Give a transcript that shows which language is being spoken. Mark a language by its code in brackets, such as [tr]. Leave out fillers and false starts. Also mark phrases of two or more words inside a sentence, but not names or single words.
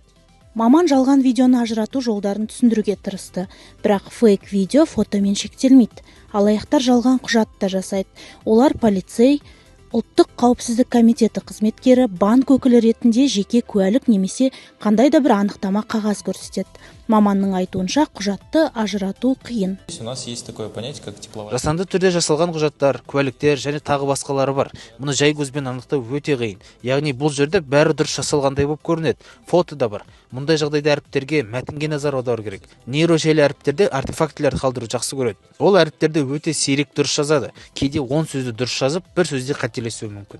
[kk] Маман жалған видеоны ажырату жолдарын түсіндіруге тырысты, бірақ фейк видео фотомен шектелмейді. Алаяқтар жалған құжат та жасайды. Олар полицей, ұлттық қауіпсіздік комитеті қызметкері, банк өкілі ретінде жеке куәлік немесе қандай да бір анықтама қағаз көрсетеді. Маманның айтуынша құжатты ажырату қиын. [ru] У нас есть такое понятие, как тепловая. [kk] Жасанды түрде жасалған құжаттар, куәліктер және тағы басқалары бар. Мұны жай көзбен анықтау өте қиын. Яғни бұл жерде бәрі дұрыс жасалғандай болып көрінеді. Фото да бар. Мұндай жағдайда әріптерге, мәтінге назар аудару керек. Нейрожелі әріптерде артефактілерді қалдыру жақсы көреді. Ол әріптерді өте сирек дұрыс жазады. Кейде 10 сөзді дұрыс жазып, бір сөзде қателесуі мүмкін.